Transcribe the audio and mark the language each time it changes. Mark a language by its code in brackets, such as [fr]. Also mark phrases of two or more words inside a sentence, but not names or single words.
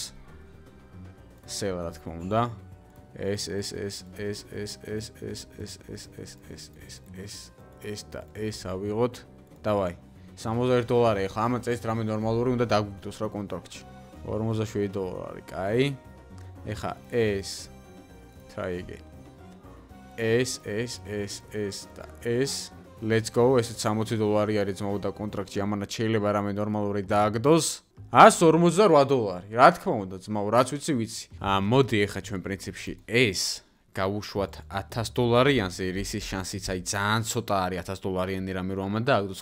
[ka] სელა რა თქმა უნდა. ეს და ეს ავიღოთ. დავაი. $61 ეხლა ამ წელს რამე ნორმალური უნდა დაგვიგდოს რა კონტრაქტში. $47, კაი. ეხა ეს [en] try again. [ka] ეს და ეს [en] let's go. [ka] ესეც $60 არის ძმაო და კონტრაქტში ამანაც შეიძლება რამე ნორმალური დააგდოს. $148. რა თქმა უნდა ძმაო, რაც ვიცი. მოდი ეხა ჩვენ პრინციპში ეს გავუშვათ $1000-იანზე, რისის შანსიც აი ძალიან ცოტა არის $1000-იანი რამე რომ ამან დააგდოს.